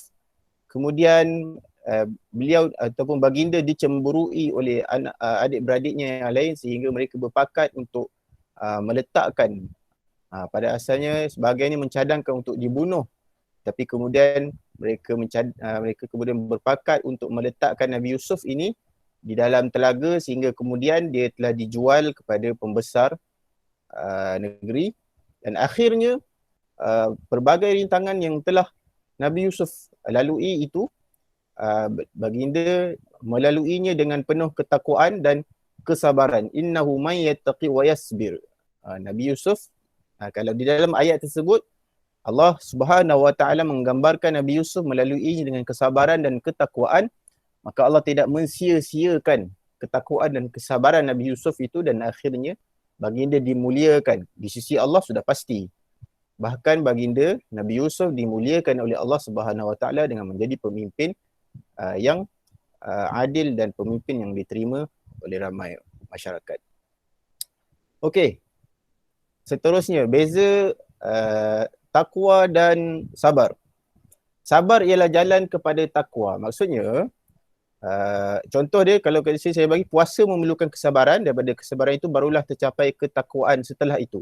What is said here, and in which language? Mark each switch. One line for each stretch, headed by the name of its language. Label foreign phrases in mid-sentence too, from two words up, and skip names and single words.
Malay: Kemudian beliau ataupun baginda dicemburui oleh adik-beradiknya yang lain sehingga mereka berpakat untuk meletakkan, pada asalnya sebahagiannya mencadangkan untuk dibunuh, tapi kemudian mereka kemudian berpakat untuk meletakkan Nabi Yusuf ini di dalam telaga sehingga kemudian dia telah dijual kepada pembesar negeri. Dan akhirnya pelbagai rintangan yang telah Nabi Yusuf lalui itu, baginda melaluinya dengan penuh ketakwaan dan kesabaran.
Arabic: إنه من يتق ويصبر.
Malay: Nabi Yusuf, kalau di dalam ayat tersebut Allah
Arabic: سبحانه وتعالى
Malay: menggambarkan Nabi Yusuf melaluinya dengan kesabaran dan ketakwaan, maka Allah tidak mensia-siakan ketakwaan dan kesabaran Nabi Yusuf itu, dan akhirnya baginda dimuliakan di sisi Allah sudah pasti. Bahkan baginda Nabi Yusuf dimuliakan oleh Allah
Arabic: سبحانه وتعالى
Malay: dengan menjadi pemimpin yang adil dan pemimpin yang diterima oleh ramai masyarakat. Okey. Seterusnya, beza takwa dan sabar. Sabar ialah jalan kepada takwa. Maksudnya, contoh dia kalau saya bagi, puasa memerlukan kesabaran, daripada kesabaran itu barulah tercapai ketakwaan setelah itu.